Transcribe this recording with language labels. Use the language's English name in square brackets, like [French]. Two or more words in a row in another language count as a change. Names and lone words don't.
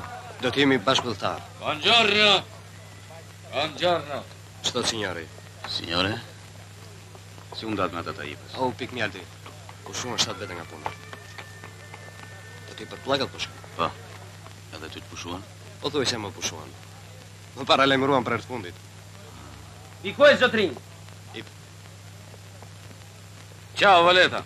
[Albanian] Do t'jemi bashkëpulltar. [Italian] Buongiorno! Buongiorno! [Albanian] Ç'thot signori? Signore? Si unë datë me ata të ipës? Oh, pik mjalti. Pushuan 7 vete nga puna. Do t'i për plagat pushon. Po. Edhe ty të pushuan? Po thuaj se më pushuan. Më paralajmëruan për herë të fundit. I ku e zotrin? Ciao, Valeta!